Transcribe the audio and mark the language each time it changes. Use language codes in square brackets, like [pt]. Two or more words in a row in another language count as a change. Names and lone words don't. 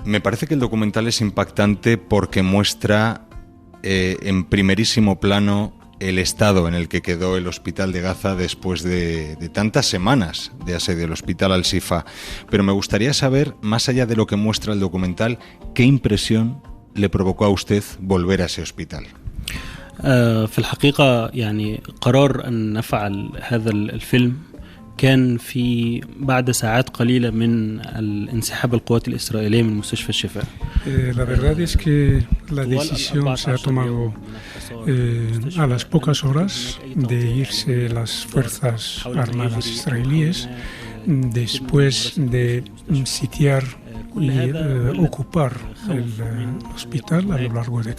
[es] Me parece que el documental es impactante porque muestra en primerísimo plano el estado en el que quedó el hospital de Gaza después de tantas semanas de asedio del hospital Al-Shifa. Pero me gustaría saber, más allá de lo que muestra el documental, ¿qué impresión le provocó a usted volver a ese hospital? [ar] في الحقيقة يعني قرار أن نفعل هذا الفيلم كان في بعد ساعات قليلة من انسحاب القوات الإسرائيلية من مستشفى الشفاء. [es] La verdad es que la decisión se ha tomado a las pocas horas de irse las fuerzas armadas israelíes después de sitiar y ocupar el hospital a lo largo de